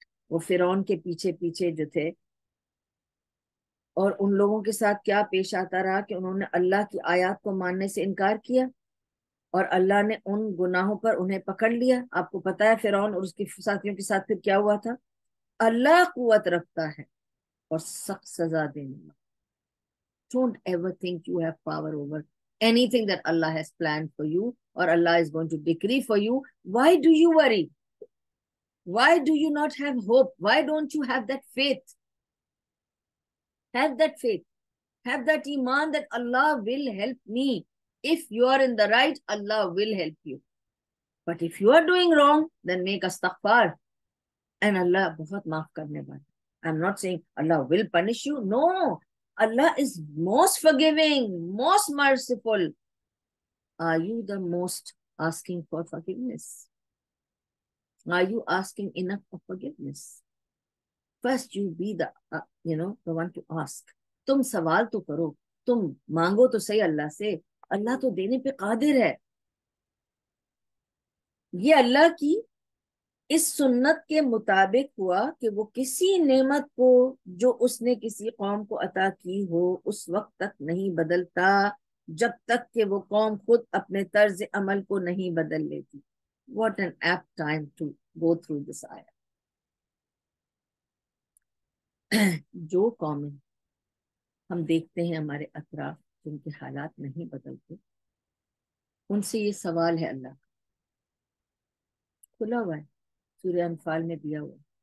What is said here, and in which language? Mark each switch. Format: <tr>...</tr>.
<ur>وہ فرعون کے پیچھے پیچھے جو تھے، اور ان لوگوں کے ساتھ کیا پیش آتا رہا کہ انہوں نے اللہ کی آیات کو ماننے سے انکار کیا، اور اللہ نے ان گناہوں پر انہیں پکڑ لیا. آپ کو پتا ہے فرعون اور اس کے ساتھیوں کے ساتھ پھر کیا ہوا تھا. اللہ قوت رکھتا ہے اور سخت سزا دینے والا.</ur> <en>Don't ever think you have power over anything that Allah has planned for you or Allah is going to decree for you. Why do you worry? Why do you not have hope? Why don't you have that faith? Have that faith. Have that iman that Allah will help me. If you are in the right, Allah will help you. But if you are doing wrong, then make astaghfar. And Allah</en> <ur>bahut maaf karne wala.</ur> <en>I'm not saying Allah will punish you. No. Allah is most forgiving, most merciful. Are you the most asking for forgiveness? Are you asking enough of forgiveness? First you be the the one to ask.</en> <ur>تم سوال تو کرو، تم مانگو تو صحیح اللہ سے. اللہ تو دینے پہ قادر ہے. یہ اللہ کی اس سنت کے مطابق ہوا کہ وہ کسی نعمت کو جو اس نے کسی قوم کو عطا کی ہو اس وقت تک نہیں بدلتا جب تک کہ وہ قوم خود اپنے طرز عمل کو نہیں بدل لیتی.</ur> <en>What an apt time to go through this ayah.</en> <ur>جو قومیں ہم دیکھتے ہیں ہمارے اطراف جن کے حالات نہیں بدلتے، ان سے یہ سوال ہے اللہ کا، کھلا ہوا ہے سورہ انفال میں دیا ہوا ہے.</ur>